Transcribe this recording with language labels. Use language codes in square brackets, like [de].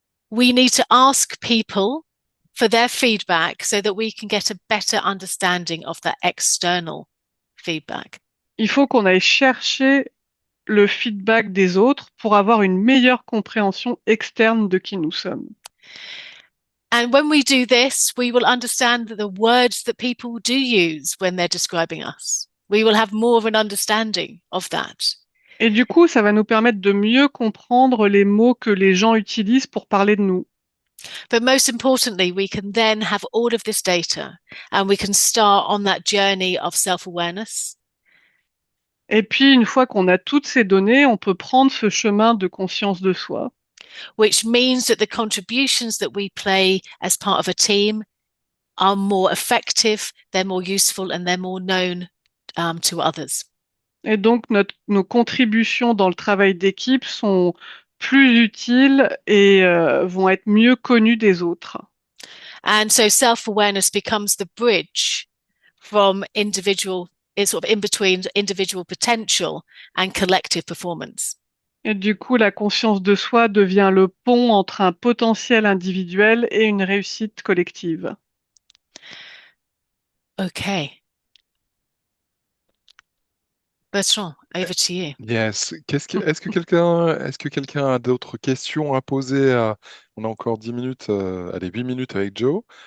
[en] We need to ask people for their feedback so that we can get a better understanding of that external feedback. [fr] Il faut qu'on aille chercher le feedback des autres pour avoir une meilleure compréhension externe de qui nous sommes. [en] And when we do this, we will understand the words that people do use when they're describing us. We will have more of an understanding of that. [fr] Et du coup, ça va nous permettre de mieux comprendre les mots que les gens utilisent pour parler de nous. [en] But most importantly, we can then have all of this data and we can start on that journey of self-awareness. [fr] Et puis, une fois qu'on a toutes ces données, on peut prendre ce chemin de conscience de soi. [en] Which means that the contributions that we play as part of a team are more effective, they're more useful, and they're more known to others. [fr] Et donc, nos contributions dans le travail d'équipe sont plus utiles et vont être mieux connues des autres. [en] And so self-awareness becomes the bridge from individual, it's sort of in between individual potential and collective performance. [fr] Et du coup, la conscience de soi devient le pont entre un potentiel individuel et une réussite collective. [en] Okay. Bertrand, over to you. Yes. [fr] Est-ce que quelqu'un a d'autres questions à poser on a encore 10 minutes, allez, 8 minutes avec Joe.